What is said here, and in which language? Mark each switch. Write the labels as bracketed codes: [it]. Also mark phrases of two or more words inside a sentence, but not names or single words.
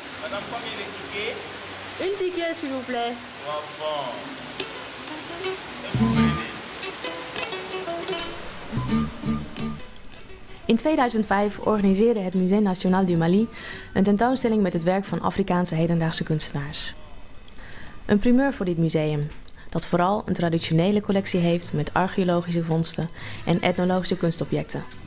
[fr] Madame, combien de tickets? Une ticket, s'il vous plaît. Bon. Et vous venez? [nl] In 2005 organiseerde het Musée National du Mali een tentoonstelling met het werk van Afrikaanse hedendaagse kunstenaars. Een primeur voor dit museum, dat vooral een traditionele collectie heeft met archeologische vondsten en etnologische kunstobjecten.